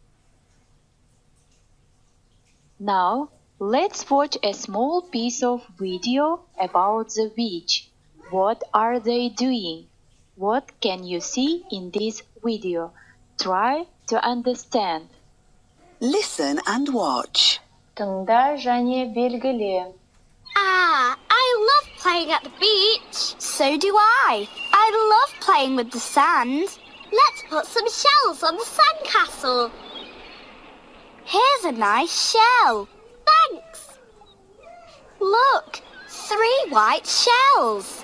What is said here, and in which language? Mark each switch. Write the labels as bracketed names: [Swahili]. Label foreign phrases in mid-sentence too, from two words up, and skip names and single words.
[English] Now, let's watch a small piece of video about the beach. What are they doing? What can you see in this video? Try to understand. Listen and watch. [Kazakh] Тыңда және белгіле. [English] I love playing at the beach. So do I. I love playing with the sand. Let's put some shells on the sandcastle. Here's a nice shell. Thanks. Look, 3 white shells.